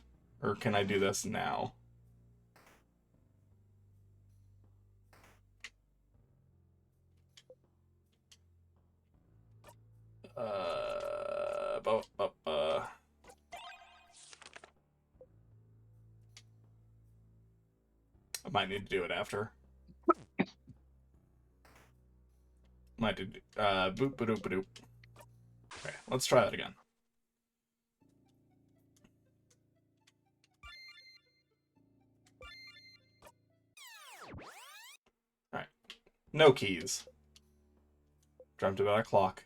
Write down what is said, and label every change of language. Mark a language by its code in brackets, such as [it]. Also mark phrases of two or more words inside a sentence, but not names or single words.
[en] Or can I do this now? Uh, bu- bu- uh. I might need to do it after. Might do, boop, ba doop, ba doop. Okay, let's try that again. Alright. No keys. Dreamt about a clock.